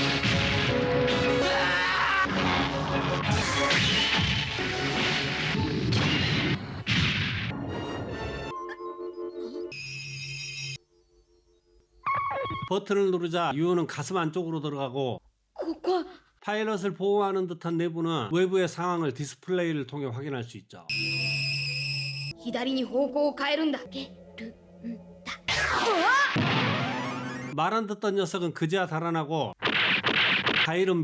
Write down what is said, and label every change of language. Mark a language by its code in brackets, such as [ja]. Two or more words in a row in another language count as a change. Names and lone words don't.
[ko] 버튼을 누르자 유우는 가슴 안쪽으로 들어가고 [ja] ここ。 [ko] 파일럿을 보호하는 듯한 내부는 외부의 상황을 디스플레이를 통해 확인할 수 있죠. [ja] 左に方向を変えるんだ。けるんだ。 [ko] 말 안 듣던 녀석은 그제야 달아나고